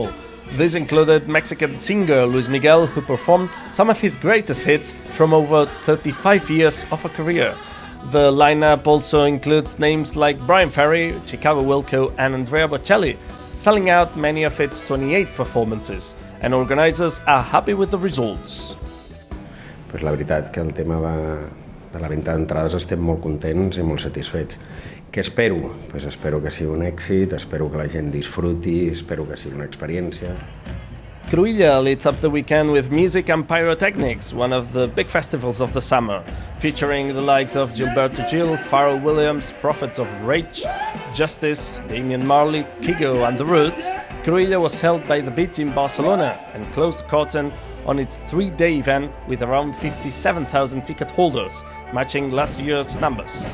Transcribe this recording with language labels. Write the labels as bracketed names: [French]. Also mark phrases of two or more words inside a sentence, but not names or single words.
[English] This included Mexican singer Luis Miguel, who performed some of his greatest hits from over 35 years of a career. The lineup also includes names like Brian Ferry, Chicago Wilco and Andrea Bocelli, selling out many of its 28 performances, and organizers are happy with the results. [Catalan] Pues la veritat que el tema de la venda d'entrades estem molt contents i molt satisfets. Què espero? Pues espero que sigui un èxit, espero que la gent disfruti, espero que sigui una experiència. [English] Crida lit up the weekend with music and pyrotechnics, one of the big festivals of the summer, featuring the likes of Gilberto Gil, Pharrell Williams, Prophets of Rage, Justice, Damian Marley, Kygo and The Roots. Crida was held by the beach in Barcelona and closed the curtain on its 3-day event with around 57,000 ticket holders, matching last year's numbers.